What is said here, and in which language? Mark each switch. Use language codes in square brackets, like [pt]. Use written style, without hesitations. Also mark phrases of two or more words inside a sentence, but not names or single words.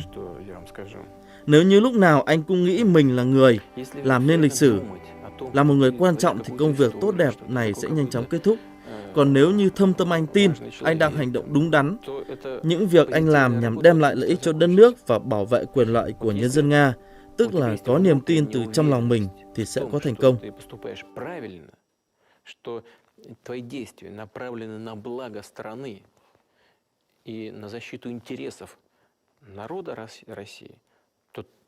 [vi] Nếu như lúc nào anh cũng nghĩ mình là người làm nên lịch sử, là một người quan trọng thì công việc tốt đẹp này sẽ nhanh chóng kết thúc. Còn nếu như thâm tâm anh tin anh đang hành động đúng đắn, những việc anh làm nhằm đem lại lợi ích cho đất nước và bảo vệ quyền lợi của nhân dân Nga, tức là có niềm tin từ trong lòng mình, thì sẽ có thành công. [ru] Твои действия направлены на благо страны и на защиту интересов народа России, то